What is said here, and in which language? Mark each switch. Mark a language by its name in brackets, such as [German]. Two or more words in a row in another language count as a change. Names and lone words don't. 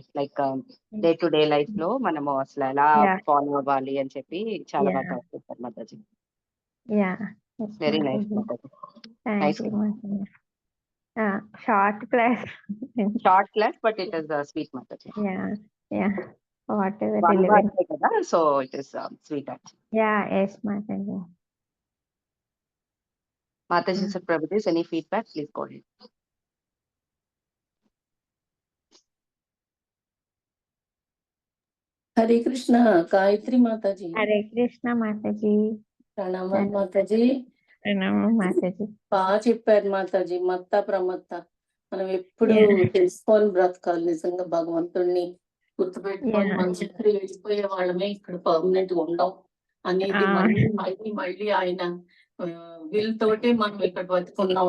[English] like day to day life [Telugu] లో మనము అసలు ఎలా ఫాలో అవ్వాలి అని చెప్పి చాలా బాగా కవర్ చేశారు మాతాజీ. [English] very nice Mataji. nice short class but it is sweet Mataji. whatever kada, so it is sweet actually. Yes Mataji. Mataji sir, Prabhudev, any feedback, please go ahead. Hare Krishna, Gayatri Mataji. Hare Krishna Mataji. Pranam Mataji. Pranam Mataji. [Telugu] బాగా చెప్పారు మాతాజీ. మత్త ప్రమత్త మనం ఎప్పుడు తెలుసుకొని బ్రతకాలి. నిజంగా భగవంతుడిని గుర్తుపెట్టుకొని మన చక్కెర వెళ్ళిపోయే వాళ్ళమే ఇక్కడ పర్మనెంట్ ఉండం అనేది మళ్ళీ ఆయన వీల్ తోటే మనం ఇక్కడ బతుకున్నాం.